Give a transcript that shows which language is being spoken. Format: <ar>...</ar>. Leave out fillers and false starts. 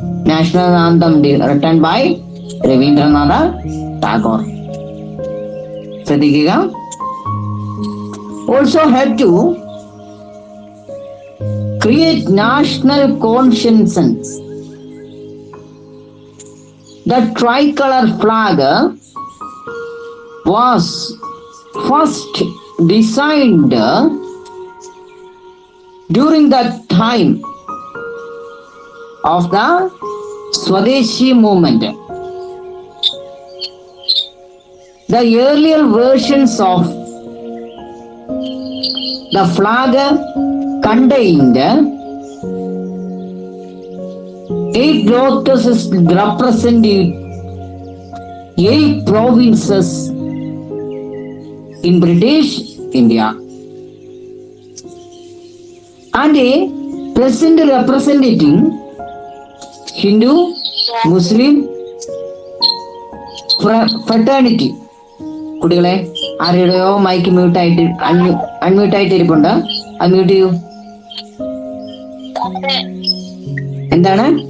<en>National anthem written by Rabindranath Tagore.</en> <ml>ശ്രദ്ധിക്കുക.</ml> <en>Also have to create national consciousness. The tricolor flag was first designed during the time of the Swadeshi movement. The earlier versions of The flag contained 8 lotuses representing 8 provinces in British India, and a present representing Hindu, Muslim fraternity.</en> <ml>കുട്ടികളെ ആരുടെയോ mic മ്യൂട്ടായിട്ട് അൺമ്യൂട്ടായിട്ട് ഇരിപ്പുണ്ട്, unmute ചെയ്യൂ. എന്താണ്?</ml>